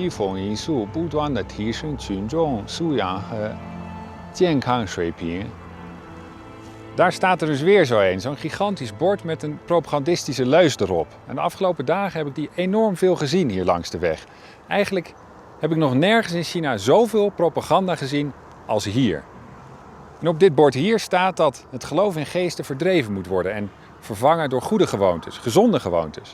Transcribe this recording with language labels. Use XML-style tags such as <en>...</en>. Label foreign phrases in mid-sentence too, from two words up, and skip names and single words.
<zh>丰因素，不断地提升群众素养和健康水平.</zh> <nl>Daar staat er dus weer zo een, zo'n gigantisch bord met een propagandistische leus erop. En de afgelopen dagen heb ik die enorm veel gezien hier langs de weg. Eigenlijk heb ik nog nergens in China zoveel propaganda gezien als hier. En op dit bord hier staat dat het geloof in geesten verdreven moet worden en vervangen door goede gewoontes, gezonde gewoontes.</nl>